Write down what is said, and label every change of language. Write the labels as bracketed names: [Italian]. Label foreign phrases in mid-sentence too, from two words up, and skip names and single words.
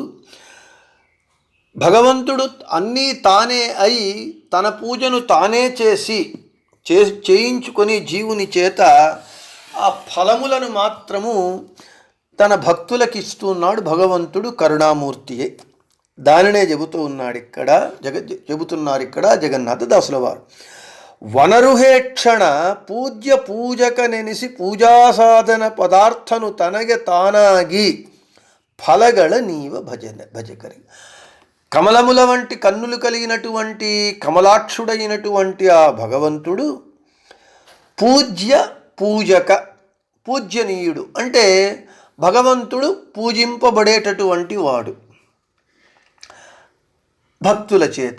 [Telugu] భగవంతుడు అన్నీ తానే అయి తన పూజను తానే చేయించుకొని జీవుని చేత ఆ ఫలములను మాత్రము తన భక్తులకు ఇస్తున్నాడు. భగవంతుడు కరుణామూర్తియే. దానినే చెబుతున్నారు ఇక్కడ జగన్నాథదాసుల వారు. [Kannada] ವನರುಹೇಕ್ಷಣ ಪೂಜ್ಯ ಪೂಜಕ ನೆನಿಸಿ ಪೂಜಾ ಸಾಧನ ಪದಾರ್ಥನು తనಗೆ ತಾನಾಗಿ ಫಲಗಳ ನೀವ ಭಜಕರಿ. [Telugu] కమలముల వంటి కన్నులు కలిగినటువంటి కమలాక్షుడైనటువంటి ఆ భగవంతుడు పూజ్యనీయుడు అంటే భగవంతుడు పూజింపబడేటటువంటి వాడు భక్తుల చేత.